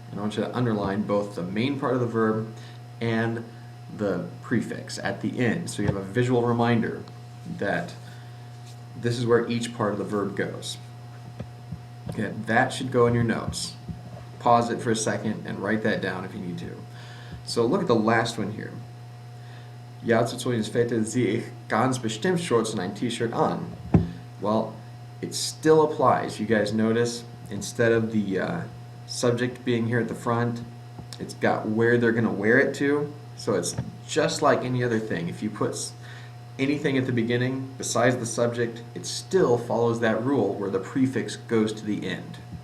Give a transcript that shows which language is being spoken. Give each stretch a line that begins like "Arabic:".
English: And I want you to underline both the main part of the verb and the prefix at the end, so you have a visual reminder that this is where each part of the verb goes. Okay, that should go in your notes. Pause it for a second and write that down if you need to. So look at the last one here.
German: Ja, zu Sonia's Fete ziehe ich ganz bestimmt Shorts und ein T-shirt an.
English: Well, it still applies. You guys notice, instead of the subject being here at the front, it's got where they're going to wear it to. So it's just like any other thing. If you put anything at the beginning besides the subject, it still follows that rule where the prefix goes to the end.